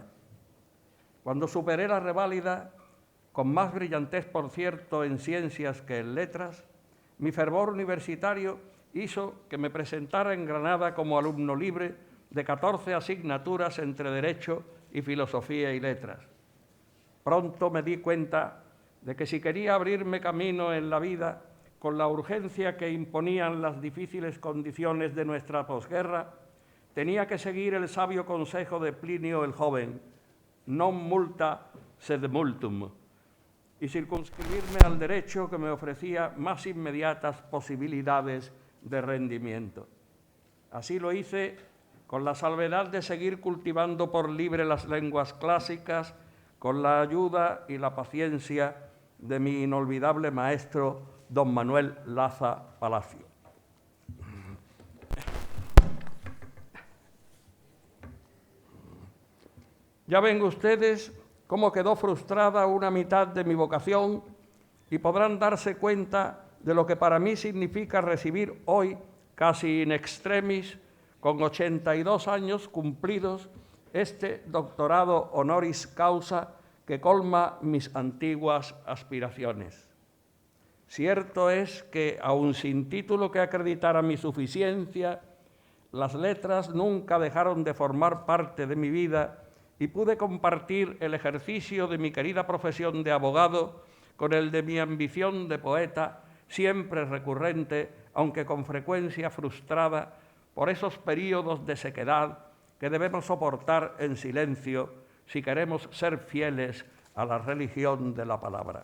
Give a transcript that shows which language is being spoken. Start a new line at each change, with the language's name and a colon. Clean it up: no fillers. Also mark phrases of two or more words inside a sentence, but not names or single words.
Spanish: Cuando superé la reválida, con más brillantez, por cierto, en ciencias que en letras, mi fervor universitario hizo que me presentara en Granada como alumno libre de 14 asignaturas entre Derecho y Filosofía y Letras. Pronto me di cuenta de que si quería abrirme camino en la vida con la urgencia que imponían las difíciles condiciones de nuestra posguerra, tenía que seguir el sabio consejo de Plinio el Joven,
Latin: non multa sed multum,
Spanish: y circunscribirme al derecho que me ofrecía más inmediatas posibilidades de rendimiento. Así lo hice con la salvedad de seguir cultivando por libre las lenguas clásicas, con la ayuda y la paciencia de mi inolvidable maestro, don Manuel Laza Palacio. Ya ven ustedes cómo quedó frustrada una mitad de mi vocación y podrán darse cuenta de lo que para mí significa recibir hoy, casi
Latin: in extremis,
Spanish: con 82 años cumplidos, este doctorado
Latin: honoris causa
Spanish: que colma mis antiguas aspiraciones. Cierto es que, aun sin título que acreditara mi suficiencia, las letras nunca dejaron de formar parte de mi vida y pude compartir el ejercicio de mi querida profesión de abogado con el de mi ambición de poeta, siempre recurrente, aunque con frecuencia frustrada, por esos períodos de sequedad que debemos soportar en silencio si queremos ser fieles a la religión de la palabra.